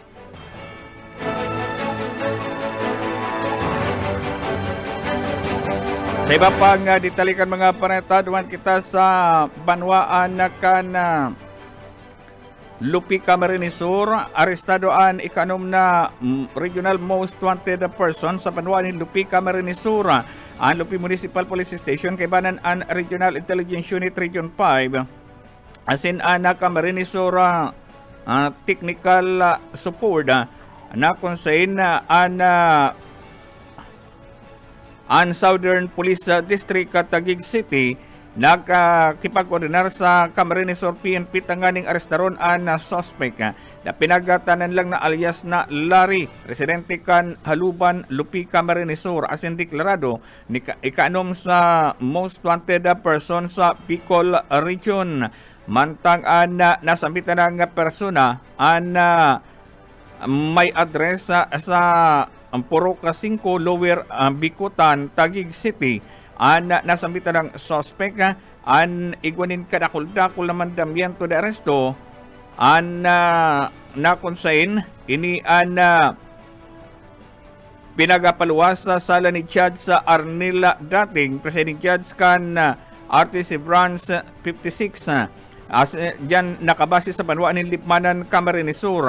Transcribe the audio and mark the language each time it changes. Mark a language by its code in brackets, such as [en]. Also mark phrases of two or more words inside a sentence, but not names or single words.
[bik] Sa iba pang ditalikan mga pareta, duman kita sa banwaan na kan Lupi, Camarines Sur. Arestadoan ikanom na regional most wanted person sa banwaan ni Lupi, Camarines Sur. Ang Lupi Municipal Police Station kay banan ang Regional Intelligence Unit Region 5 asin ana Camarines Sur [en] technical support [bik] na konsain ang Southern Police District Taguig City nagkipag-ordinar sa Camarines Sur PNP tanganing arestaron ang suspect na pinagatanan lang na alias na Larry, residente kan Haluban, Lupi, Camarines Sur, asin deklarado ni ikaanom sa [en] most wanted person [bik] sa Bicol Region. Mantang nasambitan ng persona may address sa Poroca 5, Lower Bicutan, Taguig City. Nasambitan ng suspect an igwanin kadakul-dakul naman damyento de aresto nakonsain ini pinagapaluwas sa sala ni Judge sa Arnila dating presiding judge kan RTC Branch 56 dyan nakabase sa banwaan ni Lipmanan, Camarines Sur.